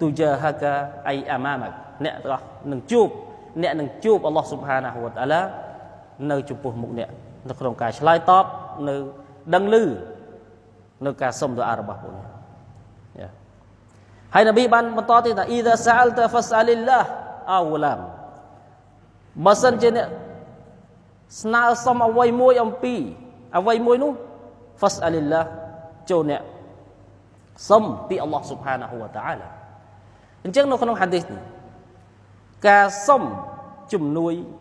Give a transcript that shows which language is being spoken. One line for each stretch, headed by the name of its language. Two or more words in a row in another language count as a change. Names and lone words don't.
Khmer: ជាហាកាអៃអាម៉ាម៉ាអ្នកនឹងជួបអល់ឡោះស៊ុបហានាហ៊ូវតាអាឡានៅចំពោះមុខ អ្នកនៅក្នុងការឆ្លើយតបនៅដឹងឮនៅការសូមទូអារបស់ពួកអ្នកហើយនប៊ីបានបន្តទៀតថា
Arabic: إذا سألت فاسأل الله
Khmer: អូឡាមបើសិនជាអ្នកស្នើសុំអ្វីមួយអំពីអ្វីមួយនោះ fas'alillah ចូលអ្នកសុំពីអល់ឡោះស៊ុបហានាហ៊ូវតាអាឡាអញ្ចឹងនៅក្នុងហាឌីសនេះការសុំជំនួយ